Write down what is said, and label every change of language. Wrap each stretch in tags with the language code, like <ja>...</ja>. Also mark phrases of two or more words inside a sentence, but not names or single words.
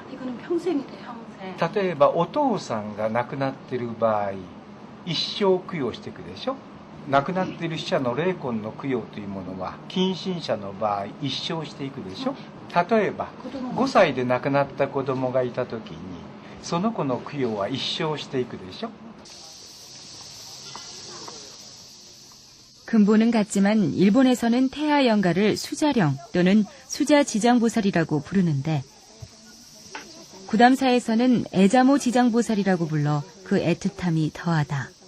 <ja>例えばお父さんが亡くなっている場合、一生供養していくでしょ。亡くなっている死者の霊魂の供養というものは近親者の場合一生していくでしょ。例えば5歳で亡くなった子供がいた時にその子の供養は一生していくでしょ。</ja> <ko>근본은 같지만 일본에서는 태아연가를 수자령 또는 수자지장보살이라고 부르는데 구담사에서는 애자모 지장보살이라고 불러 그 애틋함이 더하다.</ko>